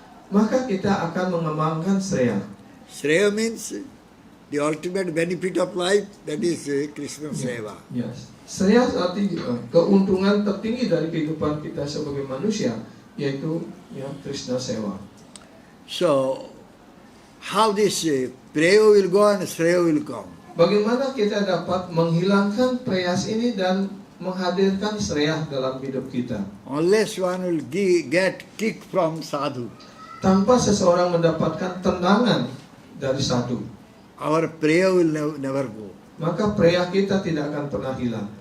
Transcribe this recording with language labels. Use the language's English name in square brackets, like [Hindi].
[Indonesian] maka kita akan mengembangkan Shreya. [English] Shreya means the ultimate benefit of life, that is Krishna Seva. Yes. [Indonesian] Shreya artinya keuntungan tertinggi dari kehidupan kita sebagai manusia, yaitu Krishna Seva. [English] So, how this prayer will go and Shreya will come? [Indonesian] Bagaimana kita dapat menghilangkan preyas ini dan menghadirkan Shreya dalam hidup kita? [English] Unless one will get kick from sadhu, [Indonesian] Tanpa seseorang mendapatkan tendangan dari sadhu, [English] our prayer will never go. [Indonesian] maka preya kita tidak akan pernah hilang.